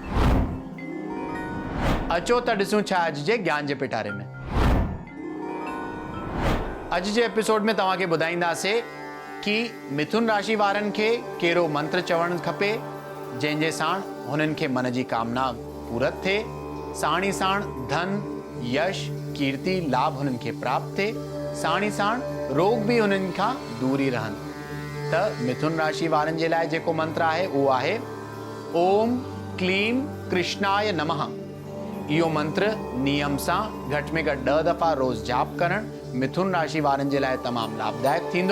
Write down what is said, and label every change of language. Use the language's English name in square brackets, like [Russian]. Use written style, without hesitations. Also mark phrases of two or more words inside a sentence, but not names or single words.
[Sindhi] अचो त ॾिसूं छा अॼु जे ज्ञान जे पिटारे में। अॼु जे एपिसोड में तव्हांखे ॿुधाईंदासीं कि मिथुन राशि वारनि खे कहिड़ो मंत्र चवणु खपे जंहिंजे साण हुननि खे मन जी कामना पूरत थिए। साण ई साण धन, यश, कीर्ति, लाभ हुननि खे प्राप्त थिए। साण ई साण रोग भी हुननि खां दूर ई रहनि। त मिथुन राशि वारनि जे लाइ जेको मंत्र आहे उहो आहे [Sanskrit] ओम क्लीम कृष्णाय नमः। [Sindhi] इहो मंत्र नियम सां घटि में घटि 10 दफ़ा रोज़ जाप करणु मिथुन राशि वारनि जे लाइ तमामु लाभदायक थींदो।